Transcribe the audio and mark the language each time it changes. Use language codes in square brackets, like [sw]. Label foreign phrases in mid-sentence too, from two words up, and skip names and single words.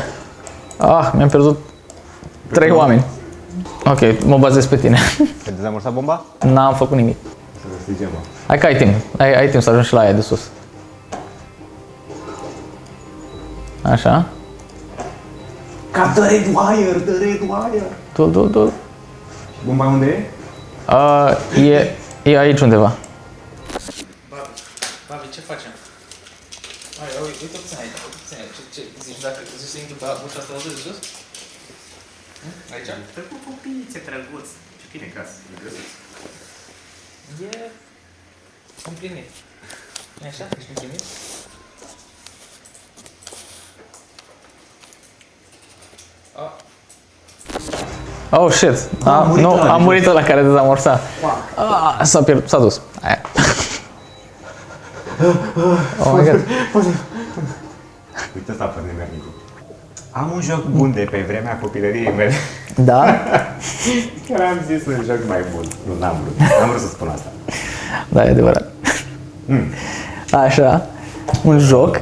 [ro] Mi-am pierdut 3 oameni. Ok, mă bazez pe tine. Ai dezamorsat bomba? N-am făcut nimic. Să strigem, mă. Hai că ai timp. Ai timp să ajungi și la aia de sus. Așa. [en] Cap the red wire. [ro] Du. Bomba unde e? E aici undeva. Babi, ce facem? Uite puțin aici, ce zici, dacă zici să intru pe ușa asta de jos? Aici? Cu copiițe drăguț. Ce tine casă, e găsit. E împlinit. E așa? Ești împlinit? [en] Oh shit. [ro] Am murit ăla care dezamorsa. S-a dus. Aia. [en] Oh my god. [ro] Uite asta pe nemernicul. Am un joc bun de pe vremea copilăriei mele. Da? Chiar am zis un joc mai bun. Nu, n-am vrut. N-am vrut să spun asta. Da, e adevărat. Așa. Un joc.